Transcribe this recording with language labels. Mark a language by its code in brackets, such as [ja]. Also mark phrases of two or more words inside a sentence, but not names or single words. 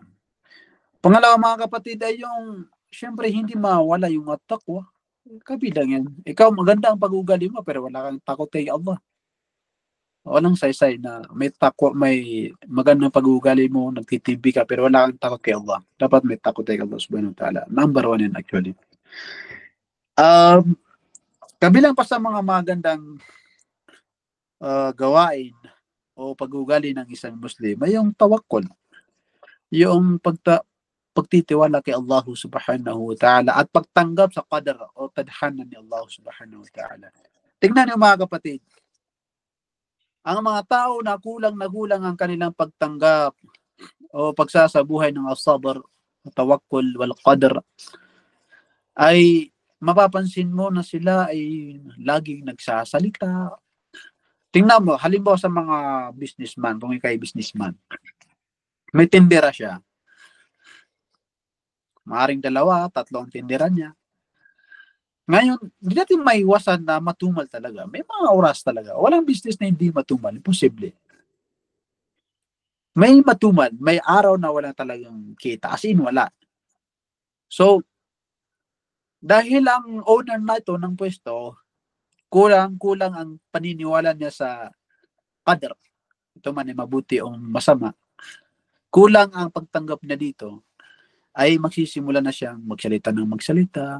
[tl] Pangalawa, mga kapatid, ay yung syempre hindi mawala yung taqwa. Kabilang yan. Ikaw, maganda ang pag-ugali mo pero wala kang takot kay Allah. Walang saysay na may takwa, may magandang pag-uugali mo, nagtitibi ka, pero wala kang takot kay Allah. Dapat may takot kay Allah [ar] سبحانه وتعالى. [tl] Number 1 yan actually. Kabilang pa sa mga magandang gawain o pag-uugali ng isang Muslim ay yung tawakkul. Yung pagtitiwala kay Allah [ar] سبحانه وتعالى [tl] at pagtanggap sa qadar o tadhana ni Allah [ar] سبحانه وتعالى. [tl] Tingnan niyo, mga kapatid. Ang mga tao na kulang ang kanilang pagtanggap o pagsasabuhay ng [ar] الصبر، التوكل، والقدر, [tl] ay mapapansin mo na sila ay laging nagsasalita. Tingnan mo, halimbawa sa mga businessman, kung ikaw ay businessman, may tindera siya. Maaring 2, 3 ang tindera niya. Ngayon, hindi natin maiwasan na matumal talaga. May mga oras talaga. Walang business na hindi matumal. Imposible. May matumal. May araw na wala talagang kita. [en] As in, [tl] wala. So, dahil ang owner na ito ng pwesto, kulang ang paniniwala niya sa qadr. Ito man ay mabuti o masama. Kulang ang pagtanggap niya dito, ay magsisimula na siyang magsalita ng magsalita.